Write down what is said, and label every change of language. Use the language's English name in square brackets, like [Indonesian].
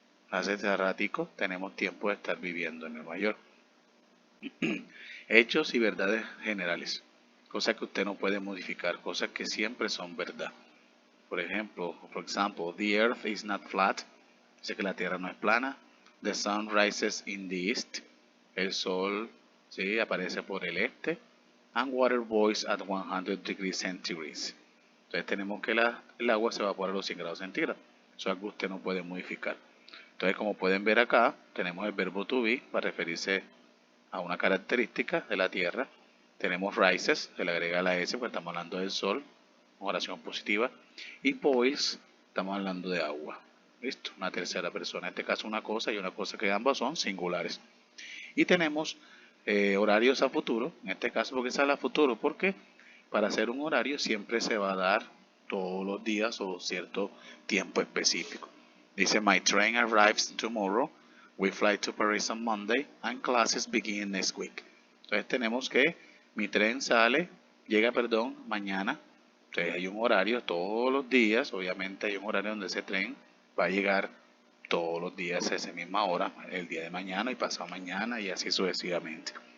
[Spanish] Hace ratico tenemos tiempo de estar viviendo en Nueva York. Hechos y verdades generales, cosas que usted no puede modificar, cosas que siempre son verdad. Por ejemplo, [English] the earth is not flat. [Spanish] Dice que la tierra no es plana. [English] The sun rises in the east. [Spanish] El sol aparece por el este. [English] And water boils at 100 degrees centigrade. [Spanish] Entonces tenemos que el agua se evapora a los 100 grados centígrados. Eso es algo que usted no puede modificar. Entonces, como pueden ver acá, tenemos el verbo to be para referirse a una característica de la tierra. Tenemos rises, se le agrega la S porque estamos hablando del sol, oración positiva. Y boils, estamos hablando de agua. Listo, una tercera persona, en este caso una cosa y una cosa que ambas son singulares. Y tenemos horarios a futuro, en este caso porque sale a futuro, porque para hacer un horario siempre se va a dar todos los días o cierto tiempo específico. [English] Dice, my train arrives tomorrow, we fly to Paris on Monday, and classes begin next week. [Spanish] Entonces tenemos que mi tren llega mañana. Entonces hay un horario todos los días, obviamente hay un horario donde ese tren va a llegar todos los días a esa misma hora, el día de mañana y pasado mañana y así sucesivamente.